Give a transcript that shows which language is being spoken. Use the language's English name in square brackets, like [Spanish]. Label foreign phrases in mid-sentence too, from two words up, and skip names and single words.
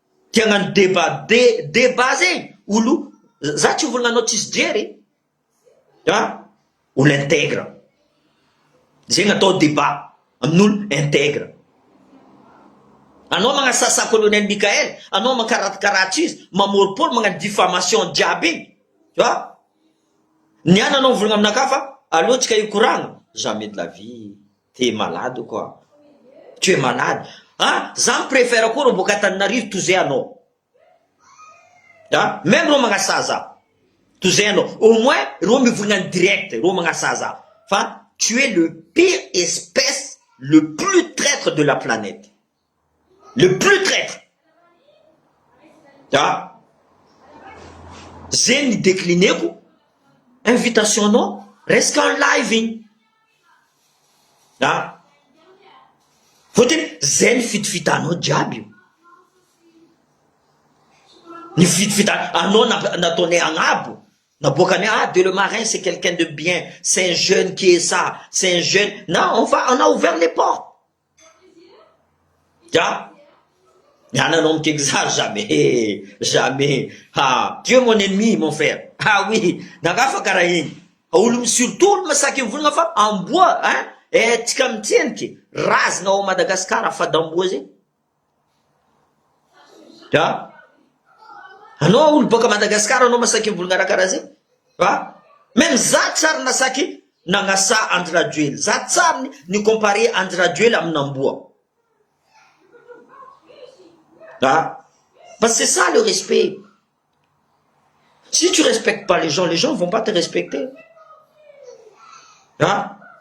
[Malagasy] Tia hagnano débat, dé-, débat zegny, olo, za tsy volagna anao tsisy jery. Ha? Olo intègre. Zegny atao débat amin'olo intègre. Anao magnasasa Colonel Michael, anao mankaratokaratra izy, mamoripory magnano diffamation jiaby igny. [French] Tu vois? [Malagasy] Niany anao mivolagna aminakahy fa, aloha tsika hikoragna. [French] Jamais de la vie. Tu es malade quoi. Tu es malade. Ha? [Malagasy] Za mipréfère koa rô boka Antananarivo toy zay anao. Ha? Même rô magnasaza. Toy zay anao. [French] Au moins, [Malagasy] rô mivolagna [French] en direct, [Malagasy] rô magnasaza. [French] Fa tu es le pire espèce, le plus traître de la planète. Le plus traître. Ha? [Malagasy] Zay ny déclineko invitation anao, resaka [French] en live [Malagasy] igny. Ha? Fôtony, zay ny fitifitanao jiaby io. Ny fitifita-, anao na-, nataonay agnabo. Naboakanay, ah, Delemarin, [French] c'est quelqu'un de bien. C'est un jeune qui est ça. C'est un jeune. Non, on va, on a ouvert les portes. Ya? Yana non que ça, jamais. Jamais. Ah, tu es mon ennemi, mon frère. Ah oui. [Malagasy] Nagafa karahin. Olo, surtout, olo masaky mivolagna fa amboa, hein? Eh, tsika mitseniky. Razina ao Madagasikara, fa damboa zay. Ya? Anao olo baka Madagasikara, anao masaky mivolagna raha karaha zay. Ha? Même za tsary nasaky nagnasa Andry Rajoelina. Za tsary ni-, ni comparer Andry Rajoelina amin'amboa. Ha? [French] Parce que c'est ça le respect. Si tu respectes pas les gens, les gens vont pas te respecter. Ha?